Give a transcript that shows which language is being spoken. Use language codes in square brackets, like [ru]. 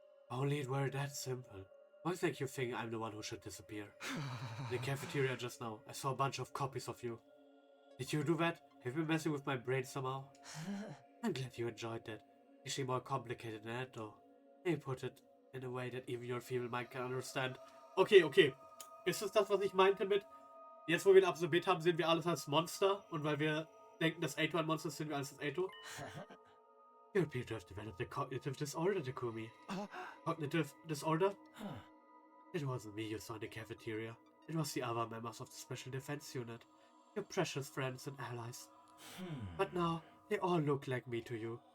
[en] Only it were that simple. Why make you think I'm the one who should disappear? In the cafeteria just now, I saw a bunch of copies of you. Did you do that? Have you been messing with my brain somehow? I'm glad you enjoyed that. Actually more complicated than that though. You put it in a way that even your feeble mind can understand. Okay, okay. [de] Ist es das, was ich meinte mit, jetzt wo wir ihn absorbiert haben, sehen wir alles als Monster? Und weil wir denken, dass Eito ein Monster ist, sehen wir alles als Eito? [en] You appear to have developed a cognitive disorder, Takumi. Cognitive disorder? It wasn't me you saw in the cafeteria. It was the other members of the Special Defense Unit. Your precious friends and allies. But now, they all look like me to you.